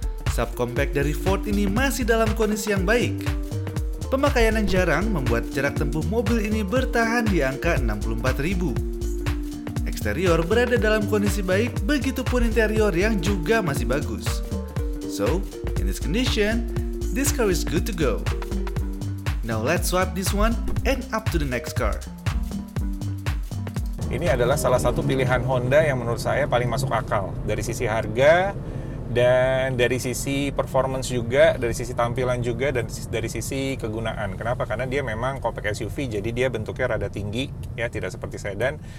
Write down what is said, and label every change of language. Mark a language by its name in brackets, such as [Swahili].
[Indonesian] Subcompact dari Ford ini masih dalam kondisi yang baik. Pemakaian yang jarang membuat jarak tempuh mobil ini bertahan di angka 64.000. Eksterior berada dalam kondisi baik, begitupun interior yang juga masih bagus. [English] So, in this condition, this car is good to go. Now let's swap this one and up to the next car. [Indonesian] Ini adalah salah satu pilihan Honda yang menurut saya paling masuk akal dari sisi harga dan dari sisi performance juga, dari sisi tampilan juga, dan dari sisi kegunaan. Kenapa? Karena dia memang compact SUV, jadi dia bentuknya rada tinggi ya, tidak seperti sedan.